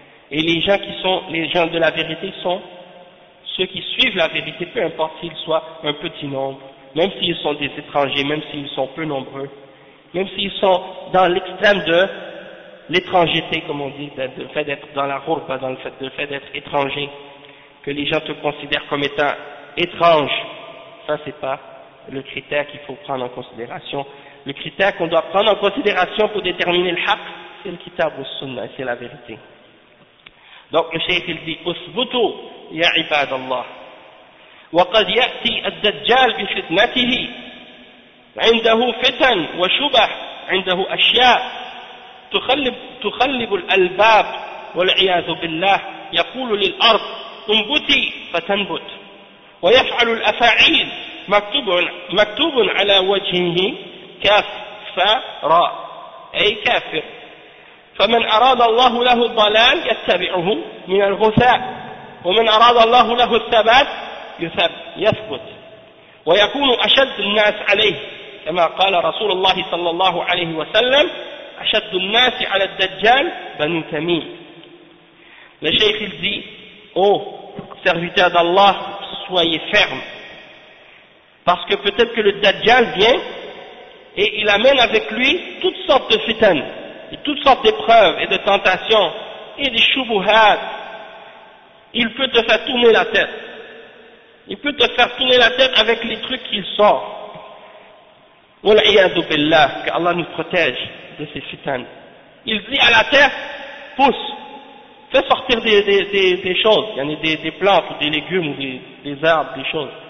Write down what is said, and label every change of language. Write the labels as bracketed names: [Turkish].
[French] Et les gens qui sont, les gens de la vérité sont ceux qui suivent la vérité, peu importe s'ils soient un petit nombre, même s'ils sont des étrangers, même s'ils sont peu nombreux, même s'ils sont dans l'extrême de l'étrangeté, comme on dit, le fait d'être dans la rourba, dans le fait d'être étranger, que les gens te considèrent comme étant étrange, ça c'est pas le critère qu'il faut prendre en considération. Le critère qu'on doit prendre en considération pour déterminer le haq, c'est le kitab ou le sunnah, c'est la vérité. Donc le cheikh il dit, [Arabic] Usbutu ya ibadallah. وقد يأتي الدجال بفتنته عنده فتن وشبه عنده أشياء تخلب الألباب والعياذ بالله يقول للأرض انبتي فتنبت ويفعل الأفاعيل مكتوب على وجهه كافر أي كافر فمن أراد الله له الضلال يتبعه من الغثاء ومن أراد الله له الثبات يثبت ويكون أشد الناس عليه كما قال رسول الله صلى الله عليه وسلم أشد الناس على الدجال بنو تميم لشيخ الزي أو [French] serviteur d'Allah soyez ferme parce que peut-être que le Dajjal vient et il amène avec lui toutes sortes de fitanes et toutes sortes d'épreuves et de tentations et des shubuhat. Il peut te faire tourner la tête. Il peut te faire tourner la tête avec les trucs qu'il sort. [Arabic] Wal'iyadu billah, [French] que Allah nous protège de ces fitanes. Il dit à la terre, pousse, fais sortir des choses, il y en a des plantes ou des légumes ou des arbres, des choses.